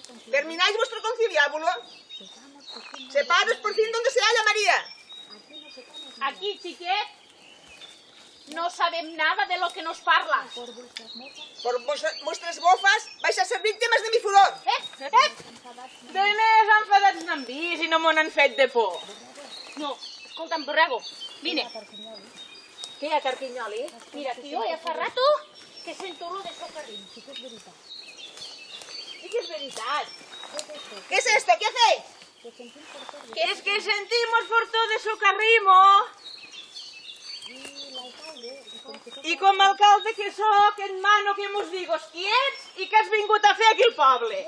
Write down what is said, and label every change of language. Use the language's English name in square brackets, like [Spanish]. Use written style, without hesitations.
[Spanish] ¿Termináis vuestro conciliábulo? Separos por fin dónde se halla María. [Catalan] Aquí, xiquet. [Spanish] No [Catalan] sabem [Spanish] nada de lo que nos parlas. Por vuestras bofas vais a ser víctimes de mi furor. [Catalan] De més enfadats n'han vist i no m'ho han fet de por. No, escolta'm, borrego, vine. Què hi ha, Carquinyoli? Mira, que jo ja fa rato que sento lo de socarrim. Sí que és veritat. [Spanish] ¿Qué es esto? ¿Qué hacéis? Es que sentimos por todo de socarrimo. [Catalan] I com a alcalde que sóc, et mano que mos digues qui ets i què has vingut a fer aquí al poble.